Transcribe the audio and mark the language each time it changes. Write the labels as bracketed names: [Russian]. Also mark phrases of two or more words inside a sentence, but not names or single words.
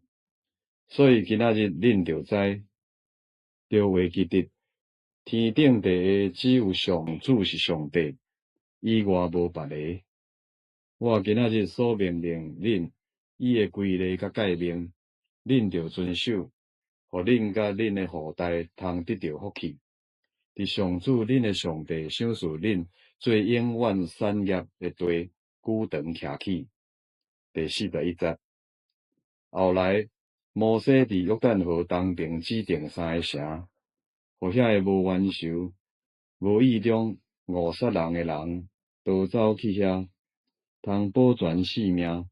[Min Nan Chinese] 所以今仔日恁着知，着会记得，天顶地下只有上主是上帝，以外无别个。我今仔日所命令恁，伊的规例甲诫命，恁着遵守。互恁甲恁的后代通得到福气，伫上主恁的上帝赏赐恁做永远产业的地，久长徛起。第41节。后来，摩西伫约旦河东边指定3个城，互遐个无冤仇、无意中误杀人的人，逃走去遐，通保全性命。